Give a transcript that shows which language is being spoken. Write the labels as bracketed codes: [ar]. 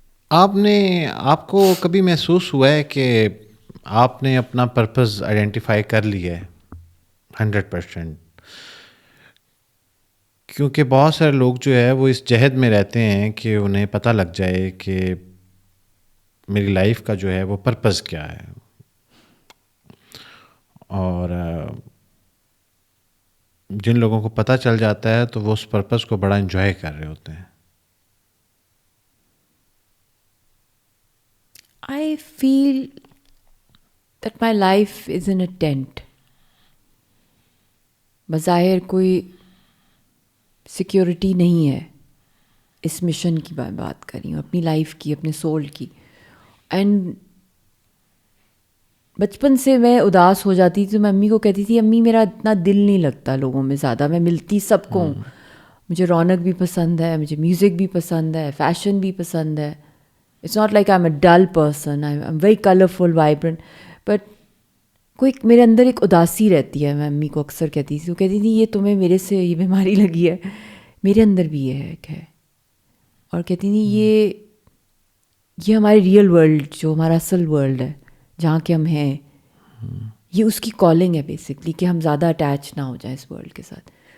[ur] آپ کو کبھی محسوس ہوا ہے کہ آپ نے اپنا پرپز آئیڈینٹیفائی کر لیا ہے 100%؟ کیونکہ بہت سارے لوگ جو ہے وہ اس جہد میں رہتے ہیں کہ انہیں پتہ لگ جائے کہ میری لائف کا جو ہے وہ پرپز کیا ہے، اور جن لوگوں کو پتہ چل جاتا ہے تو وہ اس پرپز کو بڑا انجوائے کر رہے ہوتے ہیں. [en] I feel that my life is in a tent. [ur] بظاہر کوئی سیکیورٹی نہیں ہے اس مشن کی، بات کر رہی ہوں اپنی لائف کی، اپنے سول کی. اینڈ بچپن سے میں اداس ہو جاتی تھی تو میں امی کو کہتی تھی امی میرا اتنا دل نہیں لگتا لوگوں میں زیادہ، میں ملتی سب کو ہوں، مجھے رونق بھی پسند ہے، مجھے میوزک بھی پسند ہے، فیشن بھی پسند ہے. [en] It's not like I'm a dull person. I'm very colourful, vibrant. [ur] But کوئی میرے اندر ایک اداسی رہتی ہے. میں امی کو اکثر کہتی تھی، وہ کہتی تھی یہ تمہیں میرے سے یہ بیماری لگی ہے، میرے اندر بھی یہ ہے کہ، اور کہتی تھی یہ ہمارے ریئل ورلڈ، جو ہمارا اصل ورلڈ ہے جہاں کہ ہم ہیں، یہ اس کی کالنگ ہے بیسکلی کہ ہم زیادہ اٹیچ نہ ہو جائیں اس ورلڈ کے ساتھ.